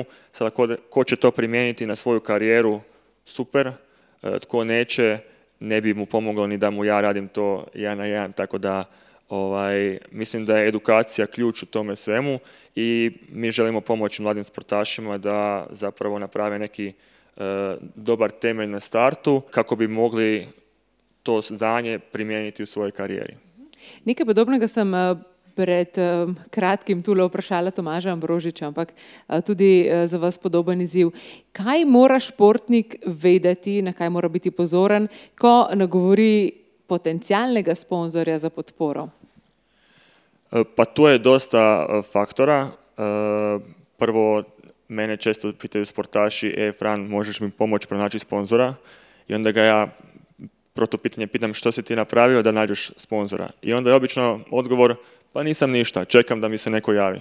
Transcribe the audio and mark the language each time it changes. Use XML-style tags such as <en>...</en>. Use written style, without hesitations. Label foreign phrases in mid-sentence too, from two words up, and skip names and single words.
<hr>Sada ko će to primijeniti na svoju karijeru, super, tko neće, ne bi mu pomoglo ni da mu ja radim to 1 na 1, tako da mislim da je edukacija ključ u tome svemu i mi želimo pomoći mladim sportašima da zapravo naprave neki dobar temelj na startu kako bi mogli to znanje primijeniti u svojoj karijeri.</hr> <sl>Nekaj podobnega sem pred kratkim tule vprašala Tomaža Ambrožiča, ampak tudi za vas podoben izziv. Kaj mora športnik vedeti, na kaj mora biti pozoren, ko nagovori potencijalnega sponzorja za podporo?</sl> <hr>Pa tu je dosta faktora. Prvo, mene često pitaju sportaši, Fran, možeš mi pomoći pronaći sponzora? I onda ga ja protupitanje pitam što si ti napravio da nađeš sponzora. I onda je obično odgovor, pa nisam ništa, čekam da mi se neko javi.</hr>